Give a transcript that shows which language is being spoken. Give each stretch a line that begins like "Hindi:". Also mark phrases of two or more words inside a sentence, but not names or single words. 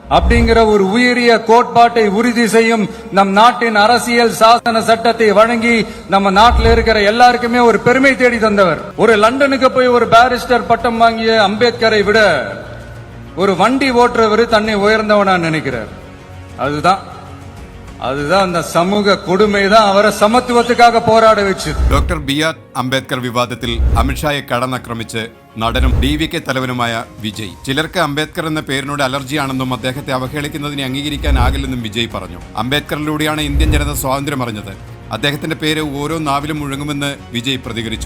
Tamil: அப்படிங்கிற ஒரு உயரிய கோட்பாட்டை உறுதி செய்யும் நம் நாட்டின் அரசியல் சாசன சட்டத்தை வழங்கி நம்ம நாட்டில் இருக்கிற எல்லாருக்குமே ஒரு பெருமை தேடி தந்தவர். ஒரு லண்டனுக்கு போய் ஒரு பாரிஸ்டர் பட்டம் வாங்கிய அம்பேத்கரை விட ஒரு வண்டி ஓட்டுறவர் தன்னை உயர்ந்தவனா நினைக்கிறார். அதுதான் அந்த சமூக கொடுமை தான் அவரை சமத்துவத்துக்காக போராட வெச்சது.
Malayalam: ഡോക്ടർ ബി.ആർ. അംബേദ്കർ വിവാദത്തിൽ അമിത്ഷായെ കടന്നാക്രമിച്ച് നടനും DVK തലവനുമായ വിജയ്. ചിലർക്ക് അംബേദ്കർ എന്ന പേരിനോട് അലർജിയാണെന്നും അദ്ദേഹത്തെ അവഹേളിക്കുന്നതിനെ അംഗീകരിക്കാനാകില്ലെന്നും വിജയ് പറഞ്ഞു. അംബേദ്കറിലൂടെയാണ് ഇന്ത്യൻ ജനത സ്വാതന്ത്ര്യം അറിഞ്ഞത്. അദ്ദേഹത്തിന്റെ പേര് ഓരോ നാവിലും മുഴങ്ങുമെന്ന് വിജയ് പ്രതികരിച്ചു.